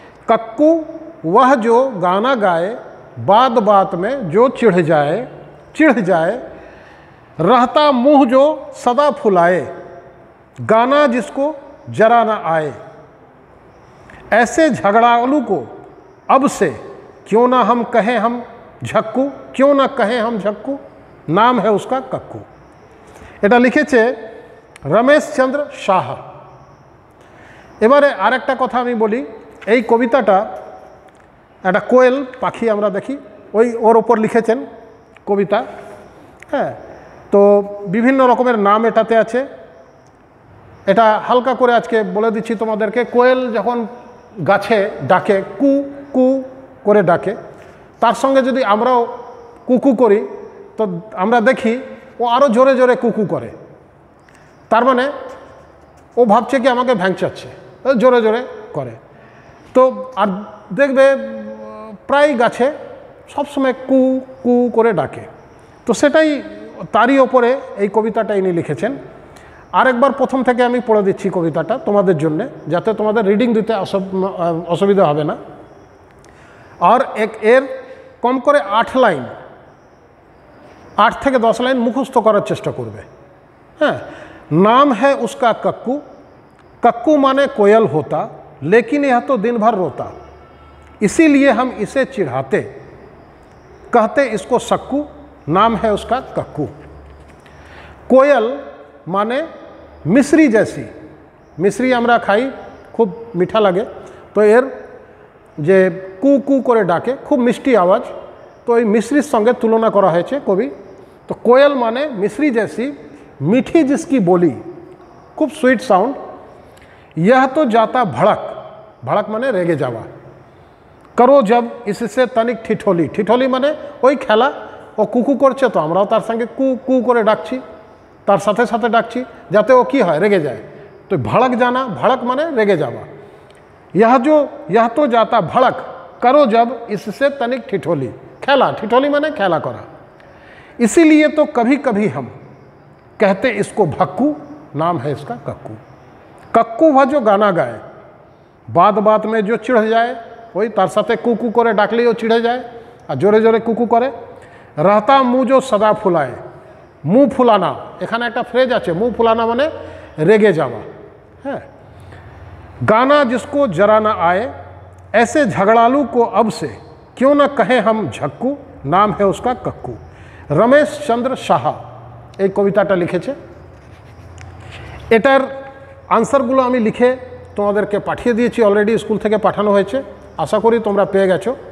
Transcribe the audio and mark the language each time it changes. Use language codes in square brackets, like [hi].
[hi] Cuckoo वह जो गाना गाए, बात बात में जो चिढ़ जाए, रहता मुँह जो सदा फुलाए, गाना जिसको जरा न आए, ऐसे झगड़ालू को अब से क्यों ना हम कहें हम झक्कू, क्यों ना कहें हम झक्कू, नाम है उसका कक्कू। [bn] এটা লিখেছে রমেশ চন্দ্র সাহা। এবারে আরেকটা কথা আমি বলি, এই কবিতাটা একটা কোয়েল পাখি আমরা দেখি, ওর ওপর লিখেছেন কবিতা। হ্যাঁ, তো বিভিন্ন রকমের নাম এটাতে আছে। এটা হালকা করে আজকে বলে দিচ্ছি তোমাদেরকে। কোয়েল যখন গাছে ডাকে, কু কু করে ডাকে, তার সঙ্গে যদি আমরাও কুকু করি তো আমরা দেখি ও আরও জোরে জোরে কুকু করে। তার মানে ও ভাবছে কি আমাকে ভ্যাংচাচ্ছে, জোরে জোরে করে। তো আর দেখবে প্রায় গাছে সবসময় কু কু করে ডাকে। তো সেটাই, তারই ওপরে এই কবিতাটা ইনি লিখেছেন। আরেকবার প্রথম থেকে আমি পড়ে দিচ্ছি কবিতাটা তোমাদের জন্য, যাতে তোমাদের রিডিং দিতে অসুবিধা হবে না। আর এর কম করে 8 লাইন, 8 থেকে 10 লাইন মুখস্থ করার চেষ্টা করবে। [hi] হ্যাঁ, नाम है उसका कक्कू, कक्कू माने कोयल होता, लेकिन यह तो दिन भर रोता, इसीलिए हम इसे चिढ़ाते, कहते इसको सक्कू, नाम है उसका कक्कू। कोयल माने मिश्री जैसी, मिश्री [bn] আমরা খাই, খুব মিঠা লাগে, তো এর যে কু কু করে ডাকে, খুব মিষ্টি আওয়াজ, তো এই মিশ্রির সঙ্গে তুলনা করা হয়েছে কবি। তো কোয়েল মানে মিশ্রি [hi] जैसी, मीठी जिसकी बोली, खूब स्वीट साउंड, यह तो जाता भड़क, भड़क माने रेगे जावा, करो जब इससे तनिक ठिठोली, ठिठोली माने [bn] ওই খেলা, ও কুকু করছে তো আমরাও তার সঙ্গে কু কু করে ডাকছি, তার সাথে সাথে ডাকছি, যাতে ও কি হয়, রেগে যায়। তো ভড়ক জানা, ভড়ক মানে রেগে যাওয়া। [hi] यह तो जाता भड़क, करो जब इससे तनिक ठिठोली, खेला, ठिठोली माने खेला करा, इसीलिए तो कभी कभी हम कहते इसको भक्कू, नाम है इसका कक्कू। कक्कू वह जो गाना गाए, बात बात में जो चिढ़ जाए, [bn] वही तार साथे कुकू करे [hi] डाकली वो चिढ़े जाए और जोरे जोरे कुकू करे, रहता मुँह जो सदा फुलाए, मुँह फुलाना, [bn] এখানে একটা ফ্রেজ আছে, মুখ ফুলানা মানে রেগে যাওয়া। হ্যাঁ, [hi] गाना जिसको जरा ना आए, ऐसे झगड़ालू को अब से क्यों न कहें हम झक्कू, नाम है उसका कक्कू। [bn] रमेश चंद्र शाह এই কবিতাটা লিখেছে। এটার আনসারগুলো আমি লিখে তোমাদেরকে পাঠিয়ে দিয়েছি, অলরেডি স্কুল থেকে পাঠানো হয়েছে, আশা করি তোমরা পেয়ে গেছো।